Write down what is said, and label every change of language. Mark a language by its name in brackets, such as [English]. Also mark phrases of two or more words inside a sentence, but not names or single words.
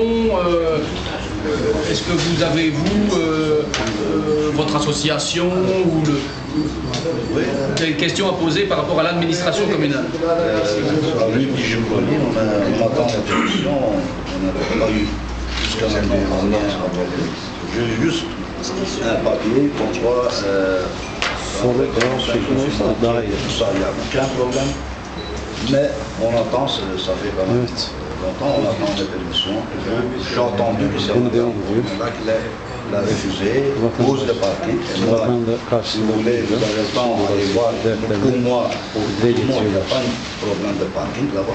[French] Est-ce que vous avez, vous, votre association ou des questions à poser par rapport à l'administration communale? Sur la rue Bijouconi, on attend l'interruption, on n'avait pas eu jusqu'à maintenant rien à aborder. J'ai juste un papier qu'on voit [Turkish] Sonra devam çekilmesi daha iyi. [French] tout ça, il n'y a aucun problème. Mais on attend, ça fait quand même longtemps, on attend des permissions. J'ai entendu que c'est là qu'il a refusé, cause de parking. Et moi, si vous voulez, vous avez le temps d'aller voir, pour moi, pour tout le monde, il n'y a pas de problème de parking là-bas.